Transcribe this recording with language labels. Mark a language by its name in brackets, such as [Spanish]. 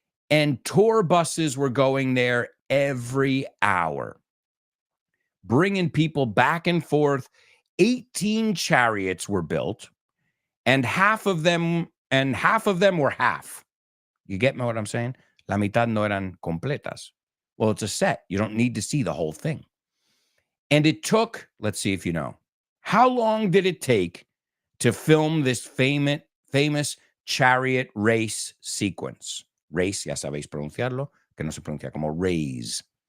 [English] And tour buses were going there every hour, bringing people back and forth. 18 chariots were built, and half of them were half. You get me what I'm saying? [Spanish] La mitad no eran completas. [English] Well, it's a set. You don't need to see the whole thing. And it took, let's see if you know, how long did it take to film this famous chariot race sequence? [Spanish] Race, ya sabéis pronunciarlo, que no se pronuncia como raise.